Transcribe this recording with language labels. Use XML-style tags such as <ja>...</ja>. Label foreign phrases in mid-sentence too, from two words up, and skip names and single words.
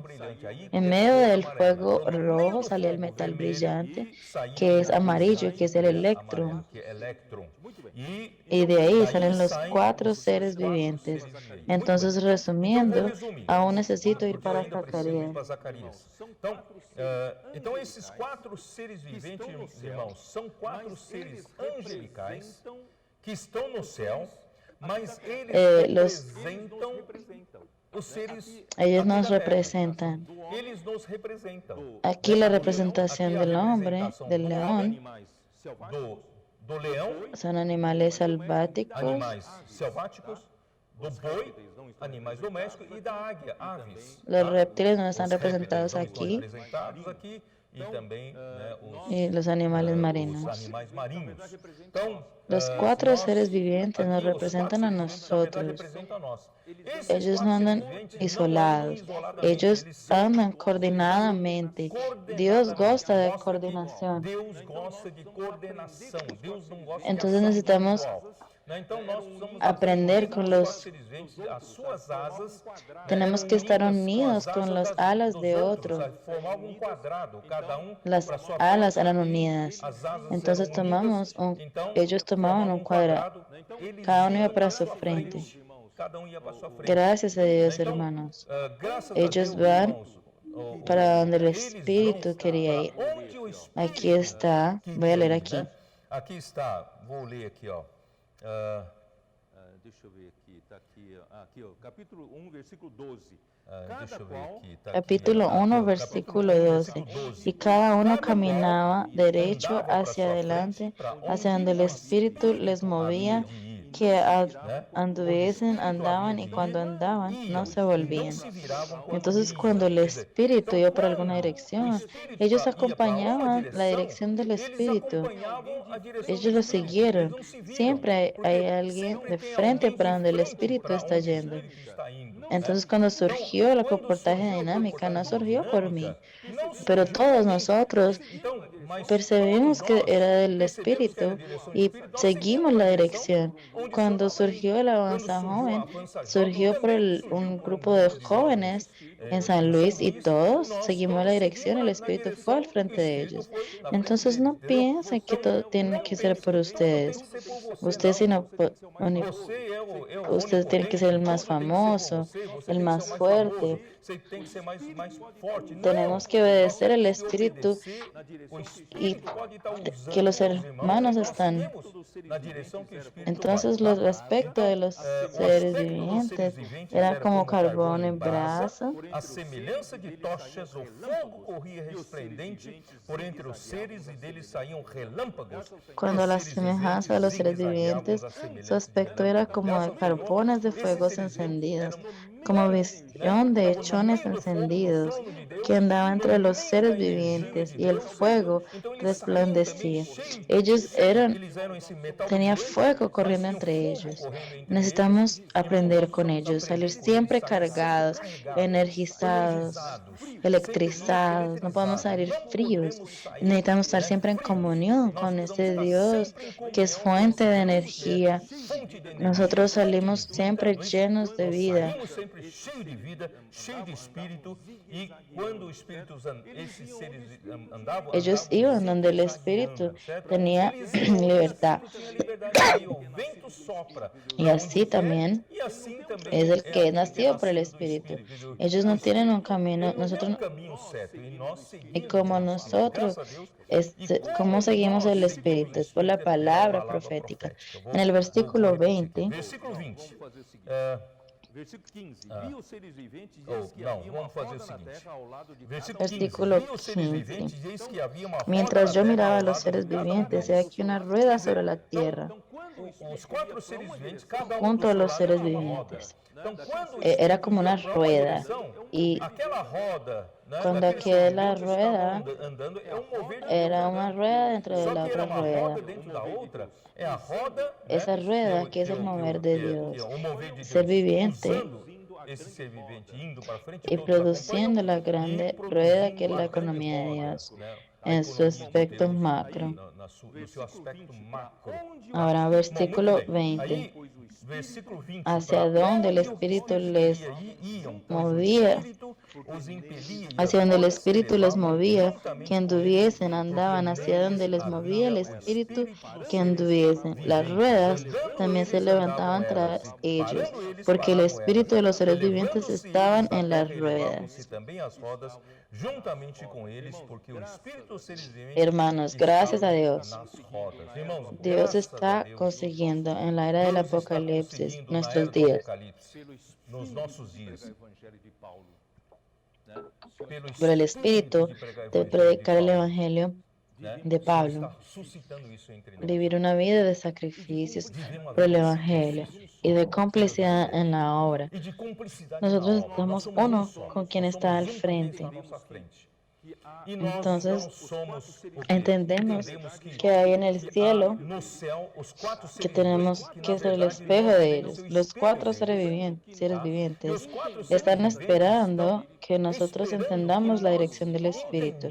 <es>En medio del fuego rojo salía el metal brillante, que es amarillo, que es el electrón. Y de ahí salen los 4 seres vivientes. Entonces, resumiendo, aún necesito ir para Zacarías.</es> <pt>Então, esses 4 seres viventes, irmãos, são 4 seres angelicais que estão no céu, mas eles representam os seres.</pt> <es>Ellos nos representan.</es> <pt>Eles nos representam.</pt> <es>Aquí la representación del hombre, del león,</es> <pt>do leão,</pt> <es>son animales selváticos,</es> <pt>do boi, animais domésticos, e da águia, aves.</pt> <es>Los reptiles no están representados aquí.</es> <pt>e também, né,</pt> <es>y los animales</es> <pt>os</pt> <es>marinos.</es> <pt>animais marinhos. Então,</pt> <es>Los 4</es> <pt>nós,</pt> <es>seres vivientes nos</es> <pt>aqui, os 4</pt> <es>representan a</es> <pt>seres viventes, na verdade,</pt> <es>nosotros.</es> <pt>representam a nós. Esses</pt> <es>Ellos</es> <pt>4</pt> <es>no</es> <pt>seres</pt> <es>andan</es> <pt>viventes não andam isolados, isoladamente,</pt> <es>ellos</es> <pt>eles são</pt> <es>andan coordinadamente. Dios</es> <pt>gosta de</pt> <es>coordinación.</es> <pt>Deus gosta de coordenação. Deus não gosta de</pt> <es>Entonces</es> <pt>ação</pt> <es>necesitamos</es> <pt>individual. Então nós precisamos</pt> <es>aprender con</es> <pt>os 4</pt> <es>los,</es> <pt>seres viventes, as suas asas,</pt> <es>tenemos que estar unidos</es> <pt>as</pt> <es>con</es> <pt>asas</pt> <es>las alas</es> <pt>dos</pt> <es>de</es> <pt>outros,</pt> <es>otro.</es> <pt>formavam um quadrado, cada</pt> <es>Las</es> <pt>para sua</pt> <es>alas</es> <pt>parte,</pt> <es>eran</es> <pt>e</pt> <es>unidas.</es> <pt>as asas</pt> <es>Entonces</es> <pt>eram unidas.</pt> <es>tomamos</es> <pt>Então,</pt> <es>ellos tomaban</es> <pt>formavam</pt> <es>un cuadrado.</es> <pt>eles</pt> <es>Cada uno iba</es> <pt>iam</pt> <es>para</es> <pt>à</pt> <es>su</es> <pt>sua</pt> <es>frente.</es> <pt>Cada ia para sua frente.</pt> <es>Gracias a Dios,</es> <pt>Então,</pt> <es>hermanos.</es> <pt>graças</pt> <es>Ellos</es> <pt>a Deus,</pt> <es>van</es> <pt>irmãos,</pt> <es>para donde el</es> <pt>eles</pt> <es>Espíritu</es> <pt>vão</pt> <es>quería ir.</es> <pt>para onde o Espírito</pt> <es>Aquí está, voy a</es> <pt>queria</pt> <es>leer</es> <pt>ir,</pt> <es>aquí.</es> <pt>né? Aqui está, vou ler aqui, ó. Deixa eu ver aqui, está aqui, aqui, ó, capítulo 1, versículo 12. Deixa eu ver aqui. Tá</pt> <es>Capítulo</es> <pt>aqui, ó.</pt> <es>1,</es> <pt>Capítulo</pt> <es>versículo</es> <pt>1,</pt> <es>12.</es> <pt>versículo 12.</pt> <es>Y cada uno</es> <pt>Cada</pt> <es>caminaba</es> <pt>qual</pt> <es>derecho</es> <pt>andava para</pt> <es>hacia</es> <pt>sua</pt> <es>adelante,</es> <pt>frente, para</pt> <es>hacia</es> <pt>onde</pt> <es>donde el</es> <pt>o</pt> <es>Espíritu les movía,</es> <pt>havia de ir,</pt> <es>que</es> <pt>né?</pt> <es>anduviesen,</es> <pt>O Espírito</pt> <es>andaban,</es> <pt>havia</pt> <es>y</es> <pt>de</pt> <es>cuando</es> <pt>ir,</pt> <es>andaban,</es> <pt>iam,</pt> <es>no se</es> <pt>e não</pt> <es>volvían.</es> <pt>se viravam quando</pt> <es>Entonces,</es> <pt>iam.</pt> <es>cuando el</es> <pt>Quer dizer,</pt> <es>Espíritu</es> <pt>então,</pt> <es>iba por alguna</es> <pt>quando o</pt> <es>dirección,</es> <pt>Espírito</pt> <es>ellos</es> <pt>ia para uma</pt> <es>acompañaban la</es> <pt>direção,</pt> <es>dirección del</es> <pt>eles</pt> <es>Espíritu.</es> <pt>acompanhavam a direção</pt> <es>Ellos</es> <pt>do</pt> <es>lo</es> <pt>Espírito. Eles</pt> <es>siguieron.</es> <pt>não se viram,</pt> <es>Siempre hay</es> <pt>porque</pt> <es>alguien</es> <pt>sempre</pt> <es>de</es> <pt>tem</pt> <es>frente</es> <pt>alguém</pt> <es>para</es> <pt>de</pt> <es>donde el</es> <pt>frente</pt> <es>Espíritu</es> <pt>para</pt> <es>está</es> <pt>onde o</pt> <es>yendo.</es> <pt>Espírito está indo, né?</pt> <es>Entonces, cuando surgió el</es> <pt>Quando</pt> <es>comportaje</es> <pt>surgiu o</pt> <es>dinámica, no</es> <pt>comportamento</pt> <es>surgió por mí,</es> <pt>dinâmica, não</pt> <es>pero</es> <pt>surgiu</pt> <es>todos</es> <pt>por mim.</pt> <es>nosotros</es> <pt>Então, mas</pt> <es>percebimos</es> <pt>todos</pt> <es>que</es> <pt>nós</pt> <es>era del</es> <pt>percebemos que era</pt> <es>Espíritu</es> <pt>a direção do</pt> <es>y</es> <pt>Espírito, nós</pt> <es>seguimos</es> <pt>seguimos</pt> <es>la</es> <pt>a direção</pt> <es>dirección.</es> <pt>onde o</pt> <es>Cuando</es> <pt>Senhor estava</pt> <es>surgió</es> <pt>indo.</pt> <es>el</es> <pt>Quando</pt> <es>Avanza</es> <pt>surgiu a</pt> <es>Joven,</es> <pt>Avança Jovem,</pt> <es>surgió por</es> <pt>também surgiu</pt> <es>un</es> <pt>por</pt> <es>grupo de</es> <pt>jovens</pt> <es>jóvenes en San</es> <pt>em</pt> <es>Luis</es> <pt>São</pt> <es>y</es> <pt>Luís,</pt> <es>todos</es> <pt>nós</pt> <es>seguimos la</es> <pt>todos</pt> <es>dirección,</es> <pt>seguimos</pt> <es>el</es> <pt>na</pt> <es>Espíritu fue al</es> <pt>direção que o</pt> <es>frente de</es> <pt>Espírito</pt> <es>ellos.</es> <pt>foi na frente</pt> <es>Entonces,</es> <pt>deles,</pt> <es>no</es> <pt>entendeu?</pt> <es>piensen que todo tiene</es> <pt>Não</pt> <es>que ser</es> <pt>pense</pt> <es>por</es> <pt>que tudo tem</pt> <es>ustedes.</es> <pt>que ser por você,</pt> <es>Ustedes,</es> <pt>não.</pt> <es>sino</es> <pt>Você é o</pt> <es>ustedes tienen que ser el más</es> <pt>tudo tem que ser por</pt> <es>famoso,</es> <pt>você, você</pt> <es>el</es> <pt>tem que</pt> <es>más</es> <pt>ser o mais</pt> <es>fuerte.</es> <pt>famoso, você tem que ser mais forte. Não,</pt> <es>Tenemos que</es> <pt>nós</pt> <es>obedecer el</es> <pt>temos que</pt> <es>Espíritu</es> <pt>obedecer, o Espírito pode estar usando</pt> <es>que los</es> <pt>os irmãos,</pt> <es>hermanos</es> <pt>nós</pt> <es>están.</es> <pt>seguimos na direção que o Espírito</pt> <es>Entonces,</es> <pt>vai,</pt> <es>los</es> <pt>tá?</pt> <es>aspectos de los</es> <pt>O</pt> <es>seres</es> <pt>aspecto dos seres</pt> <es>vivientes</es> <pt>viventes</pt> <es>eran</es> <pt>era</pt> <es>como</es> <pt>carvão</pt> <es>carbón</es> <pt>em</pt> <es>en brasa.</es> <pt>a semelhança de tochas, o fogo corria resplendente por entre os seres e deles saíam relâmpagos.</pt> <es>Cuando a la semejanza de los seres vivientes, su aspecto era como de carbones de fuegos encendidos, como visión de hechones encendidos que andaba entre los seres vivientes, y el fuego resplandecía. Ellos tenían fuego corriendo entre ellos. Necesitamos aprender con ellos, salir siempre cargados, energizados, electrizados. No podemos salir fríos. Necesitamos estar siempre en comunión con ese Dios que es fuente de energía. Nosotros salimos siempre llenos de vida.</es> <pt>Cheio de vida, cheio de espírito, e quando o espírito, esses seres andavam,</pt> <es>ellos iban donde el Espíritu tenía libertad. Y así también es el que es nacido por el Espíritu. Ellos no tienen un camino, nosotros y como nosotros, ¿cómo seguimos el Espíritu? Es por la palabra profética. En el versículo 20. Versículo 15.</es> <pt>Vi os seres viventes e eis que Não, havia uma vamos fazer roda o na seguinte. terra ao lado de Versículo 15.</pt> <es>Mientras yo miraba a los seres vivientes, he aquí una rueda sobre la tierra,</es> <pt>Os 4 seres viventes, cada</pt> <es>junto a</es> <pt>do</pt> <es>los</es> <pt>seu lado</pt> <es>seres</es> <pt>era uma roda.</pt> <es>vivientes.</es> <pt>Então, quando o</pt> <es>Era como una</es> <pt>Espírito ia pra</pt> <es>rueda,</es> <pt>direção,</pt> <es>y</es> <pt>aquela roda, né,</pt> <es>cuando</es> <pt>daqueles aquela seres viventes</pt> <es>rueda</es> <pt>estavam andando, é mover de</pt> <es>era</es> <pt>Deus</pt> <es>una</es> <pt>andando.</pt> <es>rueda dentro de</es> <pt>Só</pt> <es>la</es> <pt>que</pt> <es>otra</es> <pt>era uma</pt> <es>rueda.</es> <pt>roda dentro da outra, é a roda, né,</pt> <es>Esa rueda que es el mover de Dios, ser viviente</es> <pt>usando esse ser vivente indo para frente,</pt> <es>y</es> <pt>todos</pt> <es>produciendo la</es> <pt>acompanham,</pt> <es>grande</es> <pt>e</pt> <es>rueda que es</es> <pt>produzindo</pt> <es>la</es> <pt>a</pt> <es>economía de</es> <pt>grande</pt> <es>Dios</es> <pt>roda, né, a</pt> <es>en su</es> <pt>economia de</pt> <es>aspecto</es> <pt>Deus</pt> <es>macro.</es> <pt>no seu aspecto macro.</pt> <es>Ahora, versículo 20.</es> <pt>Aí, versículo 20,</pt> <es>Hacia</es> <pt>para</pt> <es>donde el</es> <pt>onde o</pt> <es>Espíritu</es> <pt>Espírito</pt> <es>les</es> <pt>queria ir, iam, pois o</pt> <es>movía,</es> <pt>Espírito os impelia, e</pt> <es>hacia</es> <pt>as</pt> <es>donde el</es> <pt>rodas se</pt> <es>Espíritu les</es> <pt>levavam</pt> <es>movía,</es> <pt>juntamente</pt> <es>que</es> <pt>com</pt> <es>anduviesen,</es> <pt>eles,</pt> <es>andaban,</es> <pt>porque</pt> <es>hacia donde</es> <pt>neles</pt> <es>les movía el</es> <pt>havia o</pt> <es>Espíritu,</es> <pt>Espírito dos</pt> <es>que</es> <pt>seres</pt> <es>anduviesen. Las</es> <pt>viventes.</pt> <es>ruedas</es> <pt>Andando</pt> <es>también se</es> <pt>eles,</pt> <es>levantaban</es> <pt>andavam elas,</pt> <es>tras</es> <pt>e</pt> <es>ellos,</es> <pt>parando eles,</pt> <es>porque el</es> <pt>paravam</pt> <es>Espíritu de</es> <pt>elas.</pt> <es>los seres</es> <pt>Elevando-se</pt> <es>vivientes</es> <pt>eles</pt> <es>estaban</es> <pt>da</pt> <es>en las</es> <pt>terra, elevavam-se</pt> <es>ruedas.</es> <pt>também as rodas juntamente com eles, porque o Espírito dos seres viventes</pt> <es>Hermanos, gracias a Dios.</es> <pt>nas rodas. Irmãos,</pt> <es>Dios</es> <pt>graças</pt> <es>está</es> <pt>a Deus,</pt> <es>consiguiendo en la era del</es> <pt>Deus está</pt> <es>Apocalipsis</es> <pt>conseguindo na</pt> <es>nuestros</es> <pt>era do</pt> <es>días.</es> <pt>Apocalipse, nos nossos dias, Evangelho de Paulo.</pt> <es>Por el Espíritu de predicar el Evangelio</es> <pt>né?</pt> <es>de</es> <pt>O Senhor</pt> <es>Pablo,</es> <pt>está suscitando isso entre nós.</pt> <es>vivir una vida de sacrificios</es> <pt>Viver uma</pt> <es>por el</es> <pt>vida de</pt> <es>Evangelio</es> <pt>sacrifícios</pt> <es>y de complicidad en la obra.</es> <pt>e de cumplicidade</pt> <es>Nosotros</es> <pt>na obra.</pt> <es>estamos</es> <pt>Nós somos</pt> <es>uno</es> <pt>só.</pt> <es>con quien</es> <pt>Nós</pt> <es>está al</es> <pt>somos um com quem</pt> <es>frente.</es> <pt>está à nossa frente.</pt> <es>Entonces, entendemos que hay en el cielo que tenemos que ser el espejo de ellos. Los 4 seres vivientes están esperando que nosotros entendamos la dirección del Espíritu.</es>